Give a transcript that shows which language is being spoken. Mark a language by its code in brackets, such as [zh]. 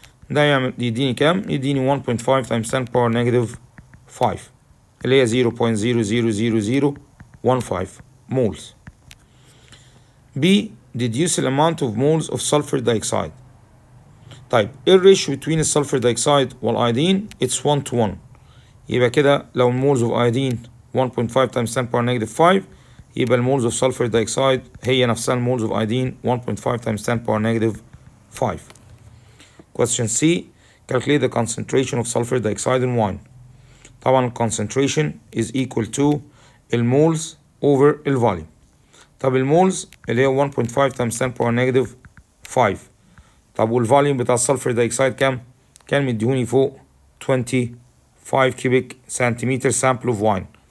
[ar] ده يديني كام؟ يديني 1.5 times 10 power negative 5 اللي هي 0.00015 moles. [en] B. Deduce the amount of moles of sulfur dioxide. [ar] طيب ايه الريشيو between السلفر دايكسايد والايودين؟ [en] It's 1 to 1. [ar] يبقى كده لو المولز of iodine 1.5 times 10 power negative 5 يبقى المولز of sulfur dioxide هي نفسها المولز of iodine 1.5 times 10 power negative 5. [en] Question C. Calculate the concentration of sulfur dioxide in wine. [ar] طبعا [en] concentration is equal to [ar] المولز over الفوليوم. طب المولز اللي هي 1.5 [en] times 10 power negative 5. [ar] طب والفوليوم بتاع السلفر دايكسايد كام؟ كان مديهوني فوق 25 كيوبيك سنتيمتر [en] sample of wine.